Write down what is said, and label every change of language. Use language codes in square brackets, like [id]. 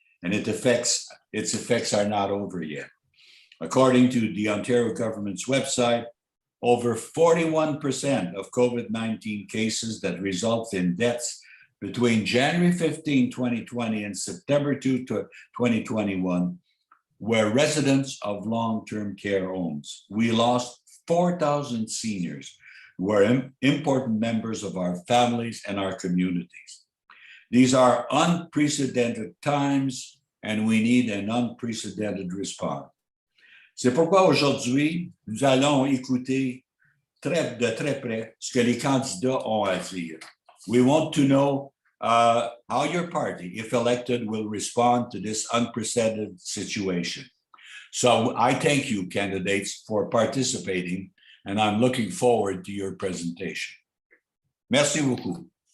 [en] and its effects are not over yet. According to the Ontario government's website, over 41% of COVID-19 cases that result in deaths between January 15, 2020 and September 2, 2021 were residents of long-term care homes. We lost 4,000 seniors who are important members of our families and our communities. These are unprecedented times, and we need an unprecedented response. [fr] C'est pourquoi aujourd'hui, nous allons écouter de très près ce que les candidats ont à dire. [en] We want to know how your party, if elected, will respond to this unprecedented situation. So I thank you, candidates, for participating, and I'm looking forward to your presentation. [fr] Merci beaucoup.